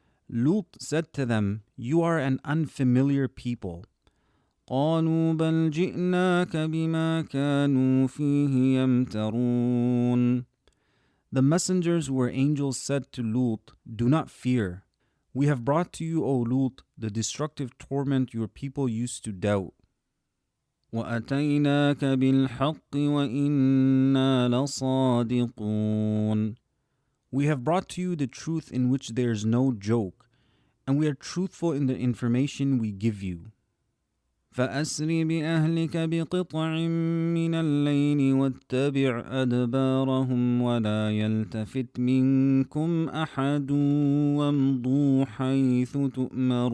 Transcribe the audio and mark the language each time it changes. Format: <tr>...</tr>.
<en>Lut said to them, You are an unfamiliar people.</en> <ar>قالوا بل جئناك بما كانوا فيه يمترون.</ar> <en>The messengers who were angels said to Lut, Do not fear. We have brought to you, O Lut, the destructive torment your people used to doubt.</en> <ar>وَأَتَيْنَاكَ بِالْحَقِّ وَإِنَّا لَصَادِقُونَ.</ar> <en>We have brought to you the truth in which there is no joke, and we are truthful in the information we give you.</en> <ar>فأسر بأهلك بقطع من الليل واتبع أدبارهم ولا يلتفت منكم أحد وامضوا حيث تؤمرون.</ar>